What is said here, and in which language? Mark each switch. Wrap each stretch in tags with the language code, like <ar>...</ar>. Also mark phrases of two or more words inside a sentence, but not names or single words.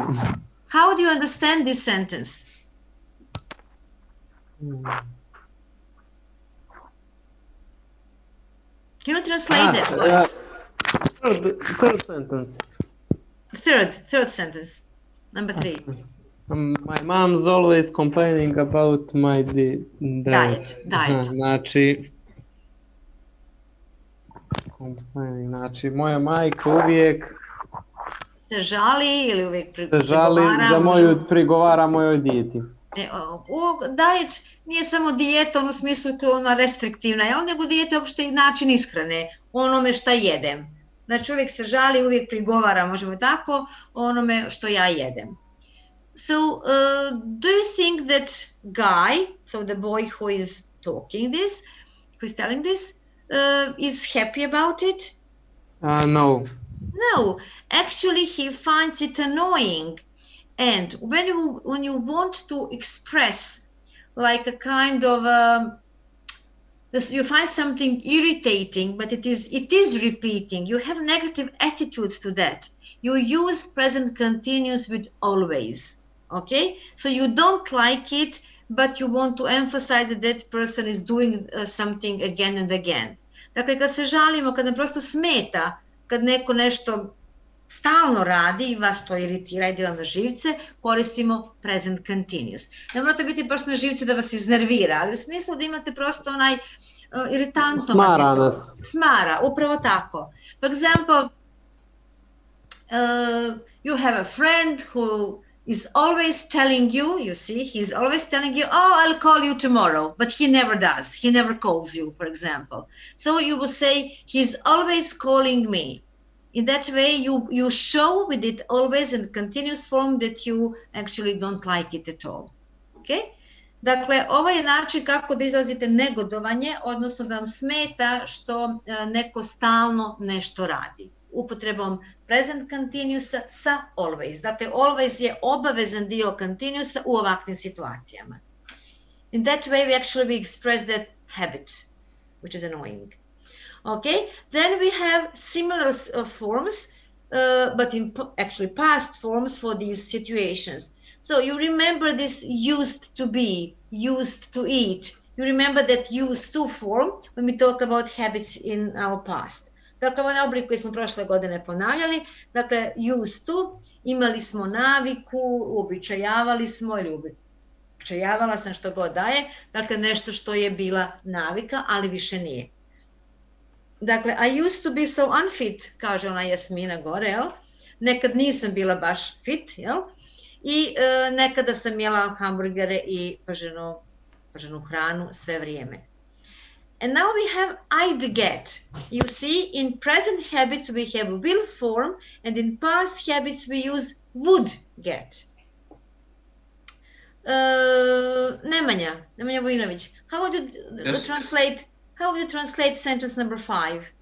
<en>How do you understand this sentence? Can you translate that, Boris? Third sentence. Third sentence. Number 3. My mom's always complaining about my diet.</en> <bs>Znači, moja majka uvijek se žali ili uvijek prigovara mojoj dijeti. Diet nije samo dijeta u smislu koja je ona restriktivna, nego dijeta je uopšte i način ishrane, onome šta jedem. Znači uvijek se žali, uvijek prigovara, možemo tako, onome što ja jedem.</bs> <en>So, do you think that guy, so the boy who is talking this, who is telling this, is happy about it? No. No, actually he finds it annoying. And when you want to express like a kind of, you find something irritating, but it is repeating, you have negative attitude to that, you use present continuous with always. Okay, so you don't like it, but you want to emphasize that that person is doing something again and again.</en> <bs>Dakle, kad se žalimo, kad nam prosto smeta, kad neko nešto stalno radi i vas to iritira, ide vam na živce, koristimo</bs> <en>present continuous.</en> <bs>Ne morate biti baš na živce da vas iznervira, ali u smislu da imate prosto onaj iritantno. Smara nas. Smara, upravo tako.</bs> <en>For example, you have a friend who is always telling you, he's always telling you, oh, I'll call you tomorrow, but he never does. He never calls you, for example. So you will say, he's always calling me. In that way, you show with it always in continuous form that you actually don't like it at all. Okay?</en> <bs>Dakle, ovo je način kako da izrazite negodovanje, odnosno da vam smeta što neko stalno nešto radi. Upotrebom</bs> <en>present continuousa</en> <bs>sa always. Dakle, always je obavezan dio continuousa u ovakvim situacijama.</bs> <en>In that way, we express that habit, which is annoying. Okay, then we have similar forms, but in actually past forms for these situations. So you remember this used to be, used to eat. You remember that used to form when we talk about habits in our past.</en> <bs>Dakle, ovaj oblik koji smo prošle godine ponavljali, dakle,</bs> <en>used to,</en> <bs>imali smo naviku, uobičajavali smo ili uobičajavala sam, što god daje, dakle, nešto što je bila navika, ali više nije.</bs> <en>Dakle, I used to be so unfit,</en> <bs>kaže ona Jasmina gore, jel? Nekad nisam bila baš fit, jel? I nekada sam jela hamburgere i prženu hranu sve vrijeme.</bs> <en>And now we have I'd get. You see, in present habits we have will form, and in past habits we use would get.</en> <bs>Nemanja Vojinović,</bs> <en>how would you translate sentence number 5?</en>